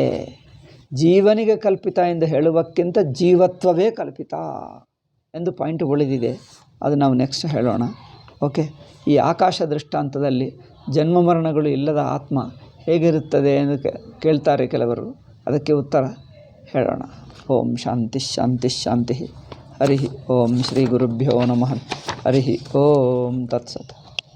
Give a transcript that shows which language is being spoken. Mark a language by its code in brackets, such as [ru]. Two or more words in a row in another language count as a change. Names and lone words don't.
[kn] ಜೀವನಿಗೆ ಕಲ್ಪಿತ ಎಂದು ಹೇಳುವಕ್ಕಿಂತ ಜೀವತ್ವವೇ ಕಲ್ಪಿತ ಎಂದು ಪಾಯಿಂಟ್ ಉಳಿದಿದೆ. ಅದು ನಾವು ನೆಕ್ಸ್ಟ್ ಹೇಳೋಣ. ಓಕೆ. ಈ ಆಕಾಶ ದೃಷ್ಟಾಂತದಲ್ಲಿ ಜನ್ಮ ಮರಣಗಳು ಇಲ್ಲದ ಆತ್ಮ ಹೇಗಿರುತ್ತದೆ ಎಂದು ಕೇಳ್ತಾರೆ ಕೆಲವರು. ಅದಕ್ಕೆ ಉತ್ತರ ಹೇಳೋಣ. [sa] ಓಂ ಶಾಂತಿ ಶಾಂತಿ ಶಾಂತಿ. ಹರಿ ಓಂ ಶ್ರೀ ಗುರುಭ್ಯೋ ನಮಃ. ಹರಿ ಓಂ ತತ್ಸತ್.